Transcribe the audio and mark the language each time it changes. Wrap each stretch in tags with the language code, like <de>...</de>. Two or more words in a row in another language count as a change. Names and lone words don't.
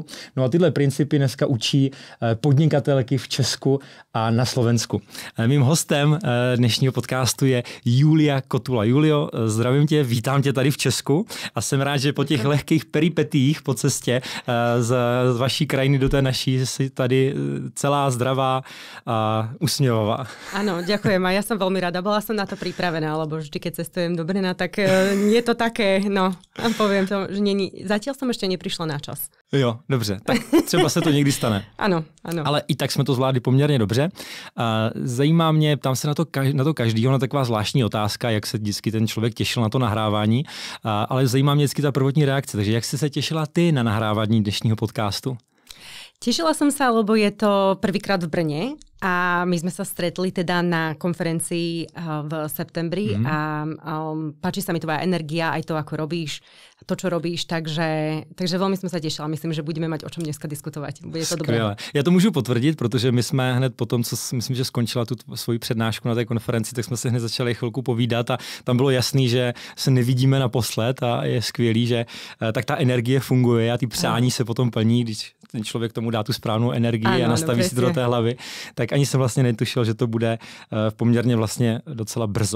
<cs>No a tyhle principy dneska učí podnikatelky v Česku a na Slovensku. Mým hostem dnešního podcastu je Julia Kotula. Julio, zdravím tě, vítám tě tady v Česku a jsem rád, že po těch lehkých peripetích po cestě z vaší krajiny do té naší si tady celá zdravá a usmievavá.</cs> <sk>Áno, ďakujem a ja som veľmi rada. Bola som na to pripravená, lebo vždy, keď cestujem do Brna, tak je to také, no, poviem to, že zatiaľ som ešte neprišla na čas.</sk> <cs>Jo, dobře, tak třeba se to někdy stane. Ano, ano. Ale i tak jsme to zvládli poměrně dobře. Zajímá mě, ptám se na to každýho, na taková zvláštní otázka, jak se vždycky ten člověk těšil na to nahrávání, ale zajímá mě vždycky ta prvotní reakce. Takže jak jsi se těšila ty na nahrávání dnešního podcastu?</cs> <sk>Tešila som sa, lebo je to prvýkrát v Brne a my sme sa stretli teda na konferencii v septembri a páči sa mi tvoja energia, aj to, ako robíš, to, čo robíš, takže veľmi sme sa tešila. Myslím, že budeme mať o čom dneska diskutovať. Bude to dobré.</sk> <cs>Já to můžu potvrdit, protože my jsme hned po tom, co myslím, že skončila tu svoji přednášku na té konferenci, tak jsme se hned začali chvilku povídat a tam bylo jasný, že se nevidíme naposled a je skvělý, že tak ta energie funguje a ty přání se potom plní, když ten člověk tomu dá tu správnou energii a nastaví si to do té hlavy, tak ani jsem vlastně netušil, že to bude poměrně vlastně docela brzo.</cs>